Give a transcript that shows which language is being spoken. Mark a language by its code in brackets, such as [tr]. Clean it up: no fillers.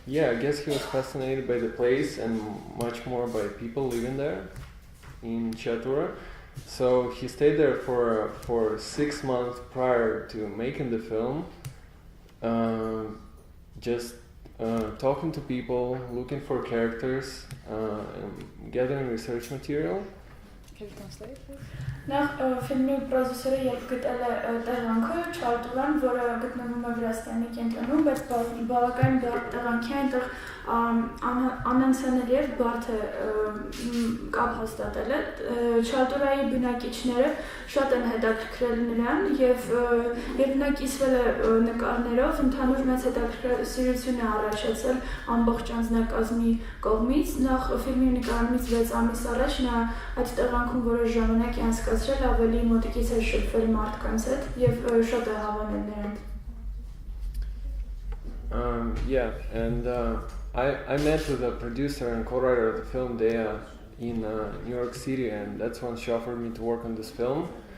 [en] I guess he was fascinated by the place and much more by people living there in Chatura. So he stayed there for 6 months prior to making the film, just talking to people, looking for characters, and gathering research material. Can you translate? [hy] Նախ ֆիլմի պրոդյուսերը երբ գտել է տեղանքը Չարտուրան, որը գտնվում է Վրաստանի կենտրոնում, բայց բավական բարդ տեղանք է, այնտեղ անանցանել եւ բարդ է կապ հաստատել է։ Չարտուրայի բնակիչները շատ են հետաքրքրել նրան եւ երբ նա կիսվել է նկարներով, ընդհանուր մեծ հետաքրքրություն է առաջացել ամբողջ անձնակազմի կողմից։ Նախ ֆիլմի նկարումից 6 ամիս առաջ նա այդ տեղանքում որոշ ժամանակ է անցկացրել, ավելի մոտիկից է շփվել մարդկանց հետ եւ շատ է հավանել նրան։ [en] And I met with the producer and co-writer of the film, Dea, in New York City, and that's when she offered me to work on this film.